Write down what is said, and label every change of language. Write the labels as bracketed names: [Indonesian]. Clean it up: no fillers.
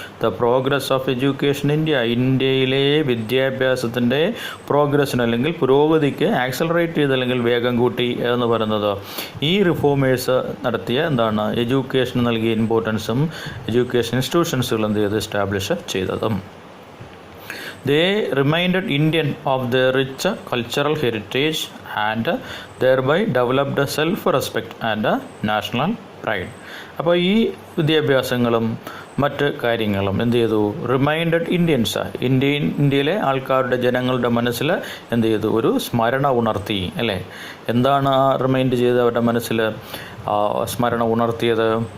[English] The progress of education India. [Malayalam] ഇന്ത്യയിലെ വിദ്യാഭ്യാസത്തിൻ്റെ പ്രോഗ്രസ്സിന് അല്ലെങ്കിൽ പുരോഗതിക്ക് ആക്സിലറേറ്റ് ചെയ്ത് അല്ലെങ്കിൽ വേഗം കൂട്ടി എന്ന് പറയുന്നത് ഈ റിഫോമേഴ്സ് നടത്തിയ എഡ്യൂക്കേഷൻ നൽകിയ ഇമ്പോർട്ടൻസും എഡ്യൂക്കേഷൻ ഇൻസ്റ്റിറ്റ്യൂഷൻസുകൾ എന്ത് ചെയ്ത് എസ്റ്റാബ്ലിഷ് ചെയ്തതും. [English] They reminded Indian of their rich cultural heritage and thereby developed self-respect and national pride. [Malayalam] അപ്പോൾ ഈ വിദ്യാഭ്യാസങ്ങളും മറ്റ് കാര്യങ്ങളും എന്ത് ചെയ്തു? [English] reminded Indians, [Malayalam] ഇന്ത്യയിലെ ആൾക്കാരുടെ, ജനങ്ങളുടെ മനസ്സിൽ എന്ത് ചെയ്തു? ഒരു സ്മരണ ഉണർത്തി അല്ലേ? എന്താണ് ആ റിമൈൻഡ് ചെയ്ത് അവരുടെ മനസ്സിൽ സ്മരണ ഉണർത്തിയത്?